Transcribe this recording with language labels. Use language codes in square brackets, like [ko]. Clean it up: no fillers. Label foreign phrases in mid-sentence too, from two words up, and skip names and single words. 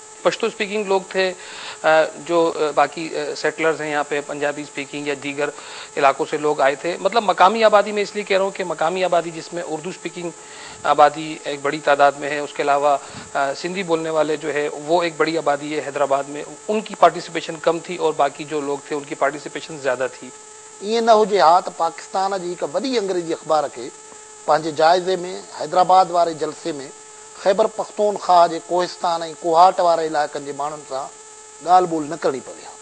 [ur] پشتو اسپیکنگ لوگ تھے، جو باقی سیٹلرز ہیں یہاں پے، پنجابی اسپیکنگ یا دیگر علاقوں سے لوگ آئے تھے. مطلب مقامی آبادی میں اس لیے کہہ رہا ہوں کہ مقامی آبادی جس میں اردو اسپیکنگ آبادی ایک بڑی تعداد میں ہے، اس کے علاوہ سندھی بولنے والے جو ہے وہ ایک بڑی آبادی ہے حیدرآباد میں، ان کی پارٹیسپیشن کم تھی اور باقی جو لوگ تھے ان کی پارٹیسپیشن زیادہ تھی. [sd] ये न हुजे हा त पाकिस्तान जी हिकु वॾी अंग्रेज़ी अख़बार खे पंहिंजे जाइज़े में हैदराबाद वारे जलसे में ख़ैबर पख्तूनख्वा जे कोहिस्तान ऐं कोहाट वारे इलाइक़नि जे माण्हुनि सां ॻाल्हि ॿोल न करणी पवे हा।